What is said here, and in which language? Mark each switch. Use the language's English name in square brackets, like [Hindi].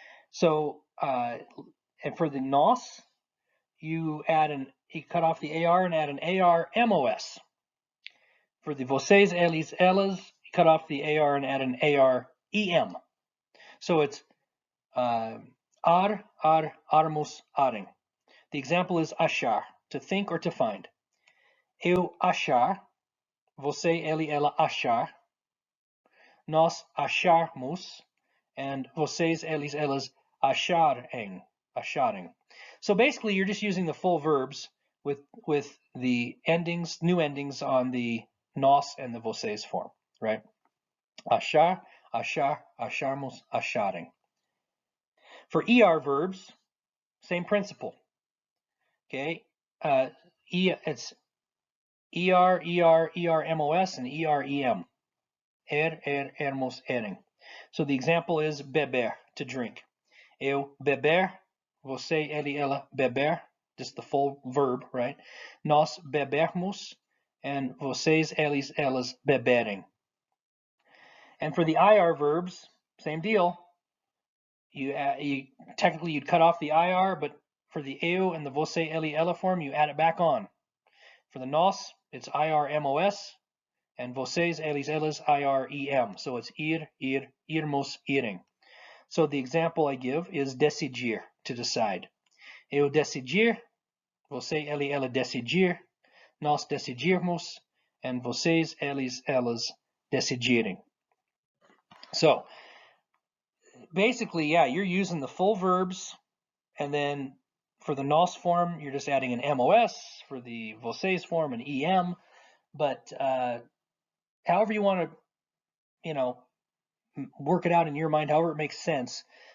[English] So, and for the nos, you cut off the AR and add an AR MOS. For the vocês, eles, elas, you cut off the AR and add an AR EM. So it's armos, aring. The example is achar, to think or to find. [Portuguese] Eu achar, você, ele, ela achar. Nós acharmos, [English] and [Portuguese] vocês, eles, elas acharem. [English] So basically, you're just using the full verbs with the endings, new endings on the nós and the vocês form, right? Achar, achar, acharmos, acharem. For ER verbs, same principle. Okay, it's ER, ER, ERMOS, and EREM. Ermos, eren. So the example is beber, to drink. [Portuguese] Eu beber, você, ele, ela beber, [English] just the full verb, right? [Portuguese] Nós bebermos, and vocês, eles, elas beberem. [English] And for the IR verbs, same deal. Technically you'd cut off the IR, but for the eu and the você, ele, ela form, you add it back on. For the nós, it's IRMOS. And vocês, eles, elas, IREM. So it's irmos, irem. So the example I give is decidir, to decide. [Portuguese] Eu decidir, você, ele, ela decidir, nós decidirmos, [English] and [Portuguese] vocês, eles, elas decidirem. [English] So basically, yeah, you're using the full verbs, and then for the nós form, you're just adding an MOS, for the vocês form, an EM, but however you want to, work it out in your mind, however it makes sense.